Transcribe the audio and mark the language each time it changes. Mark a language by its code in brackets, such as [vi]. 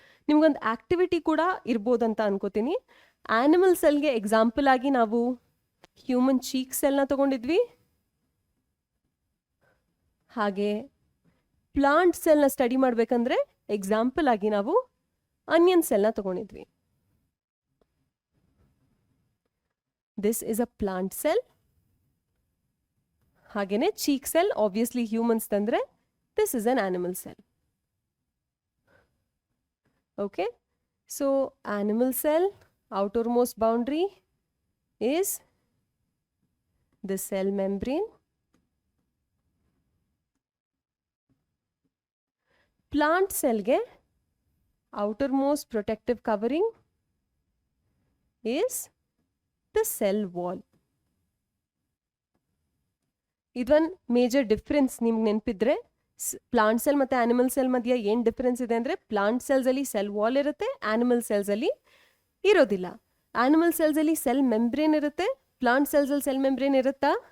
[kn] ನಿಮ್ಗೊಂದು ಆಕ್ಟಿವಿಟಿ ಕೂಡ ಇರ್ಬೋದಂತ ಅನ್ಕೋತೀನಿ. ಆನಿಮಲ್ ಸೆಲ್ಗೆ ಎಕ್ಸಾಂಪಲ್ ಆಗಿ ನಾವು ಹ್ಯೂಮನ್ ಚೀಕ್ ಸೆಲ್ನ ತಗೊಂಡಿದ್ವಿ, ಹಾಗೆ ಪ್ಲಾಂಟ್ ಸೆಲ್ನ ಸ್ಟಡಿ ಮಾಡಬೇಕಂದ್ರೆ ಎಕ್ಸಾಂಪಲ್ ಆಗಿ ನಾವು onion ಸೆಲ್ನ ತಗೊಂಡಿದ್ವಿ. [en] This is a plant cell. [kn] ಹಾಗೇನೆ ಚೀಕ್ ಸೆಲ್ ಆಬ್ವಿಯಸ್ಲಿ ಹ್ಯೂಮನ್ಸ್ ತಂದ್ರೆ [en] This is an animal cell. Okay, so animal cell outermost boundary is the cell membrane. Plant cell ge outermost protective covering is the cell wall. [kn] ಇದೊಂದು major difference ನಿಮ್ಗೆ ನೆನಪಿದ್ರೆ, plant cell ಮತ್ತು animal cell ಮಧ್ಯೆ ಏನು difference ಇದೆ ಅಂದರೆ, plant ಸೆಲ್ಸಲ್ಲಿ cell wall ಇರುತ್ತೆ, animal ಸೆಲ್ಸಲ್ಲಿ ಇರೋದಿಲ್ಲ. Animal ಸೆಲ್ಸಲ್ಲಿ cell membrane ಇರುತ್ತೆ, ಪ್ಲಾಂಟ್ ಸೆಲ್ಸಲ್ಲಿ ಸೆಲ್ ಮೆಂಬ್ರೇನ್ ಇರುತ್ತಾ?